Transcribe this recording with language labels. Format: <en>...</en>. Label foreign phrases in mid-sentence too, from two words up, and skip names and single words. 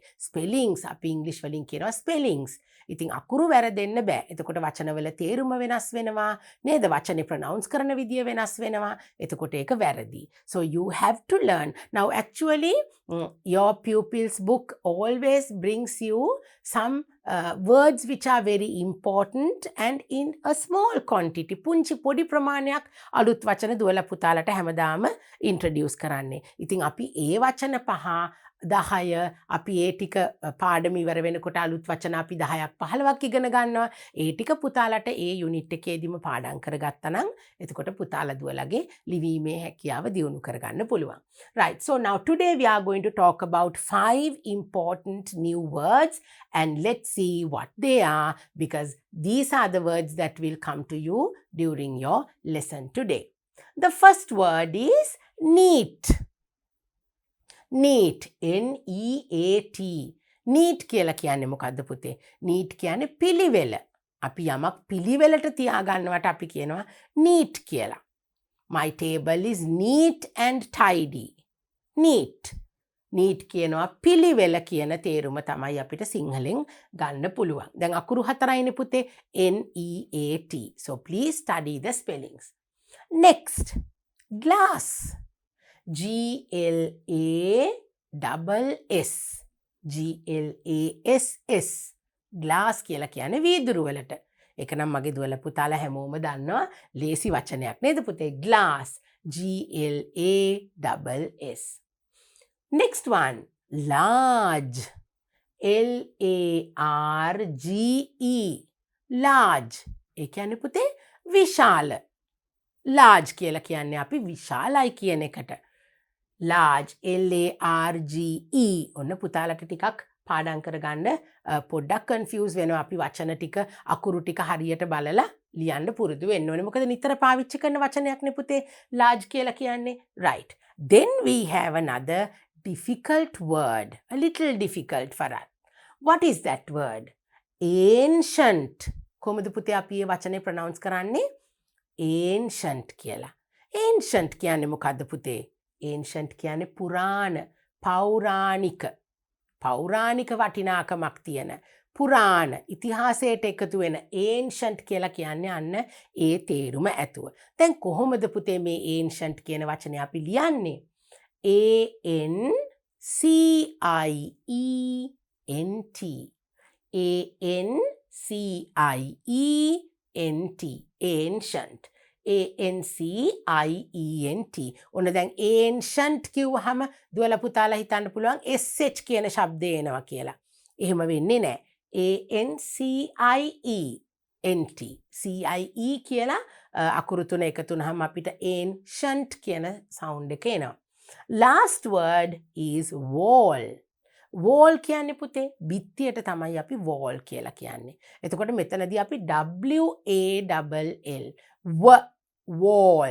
<si>ස්පෙලිංස් අපි ඉංග්‍රීසි වලින් කියනවා ස්පෙලිංස්. ඉතින් අකුරු වැරදෙන්න බෑ. එතකොට වචනවල තේරුම වෙනස් වෙනවා. නේද? වචනේ ප්‍රොනවුන්ස් කරන විදිය වෙනස් වෙනවා. එතකොට ඒක වැරදි.</si> <en>So you have to learn. Now actually your pupils book always brings you some words which are very important and in a small quantity.</en> <si>පුංචි පොඩි ප්‍රමාණයක් අලුත් වචන දුවලා පුතාලට හැමදාම introduce කරන්නේ. ඉතින් අපි ඒ වචන 5 10 අපි ඒ ටික පාඩම ඉවර වෙනකොට අලුත් වචන අපි 10ක් 15ක් ඉගෙන ගන්නවා. ඒ ටික පුතාලට ඒ යුනිට් එකේදීම පාඩම් කරගත්තා නම් එතකොට පුතාලා දුවලගේ ලිවීමේ හැකියාව දියුණු කරගන්න පුළුවන්.</si> <en>Right. So now today we are going to talk about 5 important new words and let's see what they are because these are the words that will come to you during your lesson today. The first word is neat. Neat. N-E-A-T. Neat</en> <si>කියලා කියන්නේ මොකද්ද පුතේ? Neat කියන්නේ පිළිවෙල. අපි යමක් පිළිවෙලට තියාගන්නවට අපි කියනවා neat කියලා.</si> <en>My table is neat and tidy. Neat. Neat</en> <si>කියනවා පිළිවෙල කියන තේරුම තමයි අපිට සිංහලෙන් ගන්න පුළුවන්. දැන් අකුරු 4යිනේ පුතේ.</si> <en>N-E-A-T. So please study the spellings. Next. Glass. G-L-A-S-S. G-L-A-S-S.</en> <si>Glass කියලා කියන්නේ වීදුරු වලට. ඒක නම් මගේ දුවල පුතාලා හැමෝම දන්නවා ලේසි වචනයක් නේද පුතේ?</si> <en>Glass. G-L-A-S-S. Next one. Large. L-A-R-G-E. Large.</en> <si>ඒ කියන්නේ පුතේ විශාල. Large කියලා කියන්නේ අපි විශාලයි කියන එකට.</si> <en>Large. L-A-R-G-E.</en> <si>ඔන්න පුතාලට ටිකක් පාඩම් කරගන්න පොඩ්ඩක් කන්ෆියුස් වෙනවා අපි වචන ටික අකුරු ටික හරියට බලලා ලියන්න පුරුදු වෙන්න ඕනේ. මොකද නිතර පාවිච්චි කරන වචනයක් නේ පුතේ large කියලා කියන්නේ.</si> <en>Right. Then we have another difficult word. A little difficult for us. What is that word? Ancient.</en> <si>කොහොමද පුතේ අපි මේ වචනේ ප්‍රොනවුන්ස් කරන්නේ? Ancient කියලා. Ancient කියන්නේ මොකද්ද පුතේ? Ancient කියන්නේ පුරාණ, පෞරාණික. පෞරාණික වටිනාකමක් තියෙන. පුරාණ ඉතිහාසයට එකතු වෙන ancient කියලා කියන්නේ අන්න ඒ තේරුම ඇතුව. දැන් කොහොමද පුතේ මේ ancient කියන වචනේ අපි ලියන්නේ?</si> <en>A-N-C-I-E-N-T. A-N-C-I-E-N-T. Ancient. A-N-C-I-E-N-T.</en> <si>ඔන්න දැන් ancient කිව්වහම දුවලා පුතාලා හිතන්න පුළුවන් SH කියන શબ્දය එනවා කියලා. එහෙම වෙන්නේ නැහැ.</si> <en>A-N-C-I-E-N-T.</en> <si>C-I-E කියලා අකුරු තුන එකතු වුනහම අපිට ancient කියන sound එක එනවා.</si> <en>Last word is wall. Wall</en> <si>කියන්නේ පුතේ බිත්තියට තමයි අපි wall කියලා කියන්නේ. එතකොට මෙතනදී අපි</si> <en>W-A-L-L wall.</en>